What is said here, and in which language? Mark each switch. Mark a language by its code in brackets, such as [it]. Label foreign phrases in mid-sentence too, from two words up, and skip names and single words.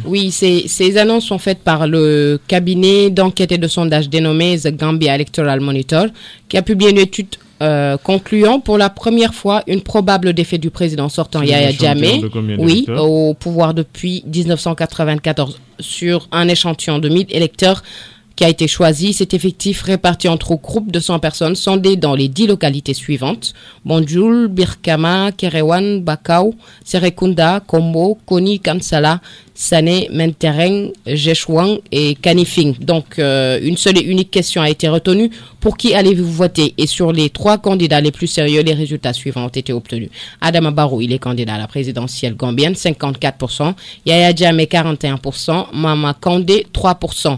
[fr] Oui, ces annonces sont faites par le cabinet d'enquête et de sondage dénommé The Gambia Electoral Monitor, qui a publié une étude concluant pour la première fois une probable défaite du président sortant Yaya Jammeh, au pouvoir depuis 1994, sur un échantillon de 1000 électeurs qui a été choisi. Cet effectif réparti entre groupes de 100 personnes sondées dans les 10 localités suivantes: Banjul, Birkama, Kerewan, Bakau, Serekunda, Kombo, Koni, Kansala, Sané, Mentereng, Jeshwang et Kanifing. Donc, une seule et unique question a été retenue. Pour qui allez-vous voter? Et sur les 3 candidats les plus sérieux, les résultats suivants ont été obtenus. Adama Barrow, il est candidat à la présidentielle gambienne, 54%. Yaya Jammeh, 41%. Mama Kandeh, 3%.